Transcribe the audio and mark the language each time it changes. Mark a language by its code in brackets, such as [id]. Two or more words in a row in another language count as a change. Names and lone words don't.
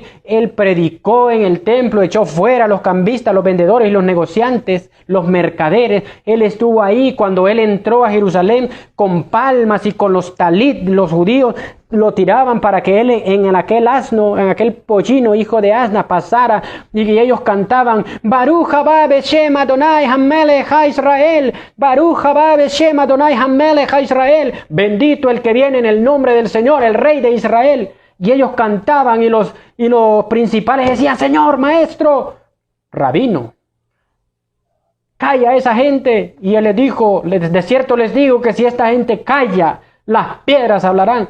[es] Él predicó en el templo, echó fuera a los cambistas, los vendedores y los negociantes, los mercaderes. Él estuvo ahí cuando él entró a Jerusalén con palmas y con los talit. Los judíos lo tiraban para que él en aquel asno, en aquel pollino hijo de asna pasara, y ellos cantaban [he] ברוך הבא בשם אדוני המלך הישראל, ברוך הבא בשם אדוני המלך הישראל, [es] bendito el que viene en el nombre del Señor, el Rey de Israel. Y ellos cantaban y los principales decían, Señor, maestro, rabino, calla a esa gente. Y él les dijo, de cierto les digo que si esta gente calla, las piedras hablarán.